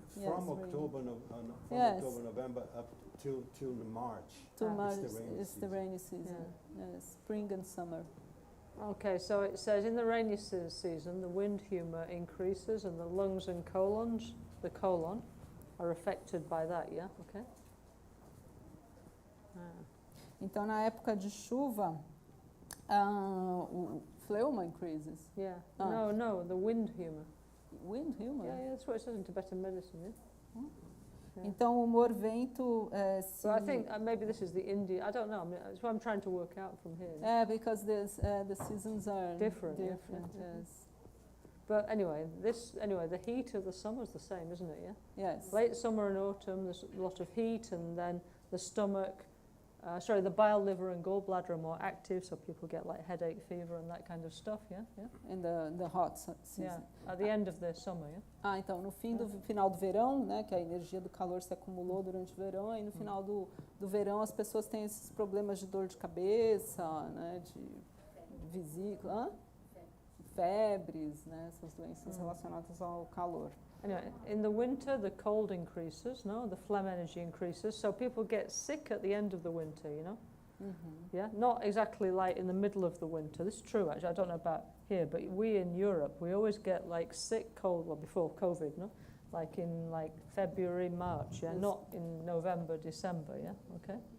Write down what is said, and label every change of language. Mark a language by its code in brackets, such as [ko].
[en] From October, November up till March. To March is the rainy season. Yes, spring and summer. Okay, so it says in the rainy season, the wind humor increases and the lungs and the colon, are affected by that, yeah? Okay. [pt] Então, na época de chuva, o fleuma [en] increases. Yeah. No, the wind humor. Wind humor? Yeah, that's what it says in Tibetan medicine, yeah? Yeah. [pt] Então, o humor-vento se... [en] So I think maybe this is the Indian, I don't know, I mean, that's what I'm trying to work out from here. Yeah, because the seasons are different. Yes. But anyway, the heat of the summer is the same, isn't it, yeah? Yes. Late summer and autumn, there's a lot of heat, and then the stomach, the bile, liver and gallbladder are more active, so people get like headache, fever and that kind of stuff, yeah? In the hot season. Yeah, at the end of the summer, yeah? [pt] Então, no final do verão, né, que a energia do calor se acumulou durante o verão, e no final do verão as pessoas têm esses problemas de dor de cabeça, né, de vesícula, febres, né, essas doenças relacionadas ao calor. [en] Anyway, in the winter, the cold increases, the phlegm energy increases, so people get sick at the end of the winter, you know? Yeah, not exactly like in the middle of the winter. This is true, actually. I don't know about here, but we in Europe, we always get like sick, cold, well, before COVID, like in like February, March, yeah, not in November, December, yeah, okay?